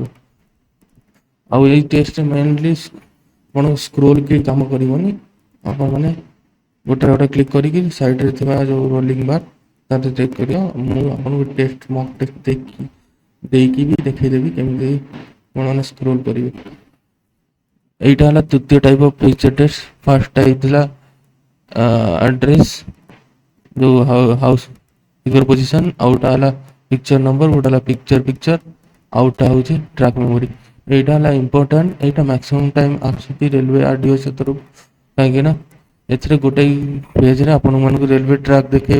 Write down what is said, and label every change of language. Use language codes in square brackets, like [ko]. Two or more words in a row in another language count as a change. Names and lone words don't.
[or] ଆଉ ଏଇ ଟେଷ୍ଟରେ ମେନଲି ଆପଣ ସ୍କ୍ରୋଲ୍ କି କାମ କରିବନି, ଆପଣମାନେ ଗୋଟେ କ୍ଲିକ୍ କରିକି ସାଇଡ଼ରେ ଥିବା ଯେଉଁ [en] rolling bar [or] ତାতে କ୍ଲିକ୍ କରିବ। ମୁଁ ଆପଣଙ୍କୁ [en] test mock test [or] ଦେଇକି ବି ଦେଖେଇଦେବି କେମିତି ଆପଣମାନେ ସ୍କ୍ରୋଲ୍ କରିବେ। [bn] এইটা হলো তৃতীয় [en] type of picture test. first type [or] ଥିଲା ଆଡ୍ରେସ୍ ଯେଉଁ [en] house figure position, [or] ଆଉଟା ହେଲା [en] picture number, [or] ଗୋଟେ ହେଲା ପିକ୍ଚର, ଆଉଟା ହେଉଛି [en] track memory. [or] এইটা ହେଲା ଇମ୍ପୋର୍ଟାଣ୍ଟ, এইଟା [en] maximum time [or] ଆସୁଛି ରେଲୱେ RDO ତରଫରୁ, କାହିଁକିନା ଏଥିରେ ଗୋଟେ ପେଜରେ ଆପଣମାନଙ୍କୁ [en] railway track [or] ଦେଖେଇବ।